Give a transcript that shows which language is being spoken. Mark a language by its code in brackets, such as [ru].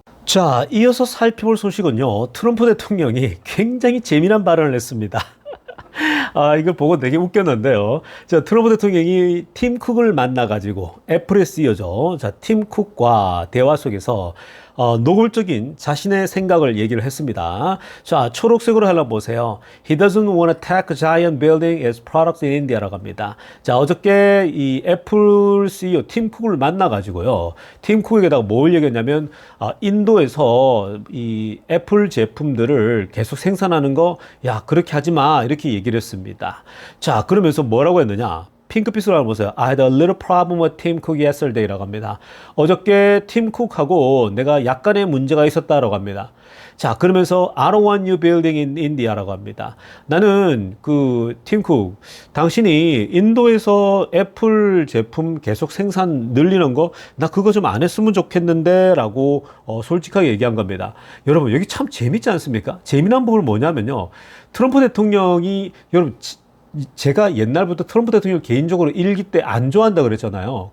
[ko] 자, 이어서 살펴볼 소식은요, 트럼프 대통령이 굉장히 재미난 발언을 했습니다. 이걸 보고 되게 웃겼는데요. 자, 트럼프 대통령이 팀 쿡을 만나가지고, 애플의 CEO죠. 자, 팀 쿡과 대화 속에서 노골적인 자신의 생각을 얘기를 했습니다. 자, 초록색으로 하나 보세요. [en] He doesn't want to tech giant building its products in India [ko] 라고 합니다. 자, 어저께 이 애플 CEO 팀 쿡을 만나가지고요. 팀 쿡에다가 뭘 얘기했냐면, 인도에서 이 애플 제품들을 계속 생산하는 거, 야, 그렇게 하지 마. 이렇게 얘기를 했습니다. 자, 그러면서 뭐라고 했느냐? 핑크빛으로 한번 보세요. [en] I had a little problem with Tim Cook yesterday [ko] 라고 합니다. 어저께 팀 쿡하고 내가 약간의 문제가 있었다라고 합니다. 자, 그러면서 [en] I don't want you building in India [ko] 라고 합니다. 나는 팀 쿡, 당신이 인도에서 애플 제품 계속 생산 늘리는 거, 나 그거 좀 안 했으면 좋겠는데 라고 솔직하게 얘기한 겁니다. 여러분, 여기 참 재밌지 않습니까? 재미난 부분은 뭐냐면요. 트럼프 대통령이, 여러분, 제가 옛날부터 트럼프 대통령 개인적으로 1기 때 안 좋아한다 그랬잖아요.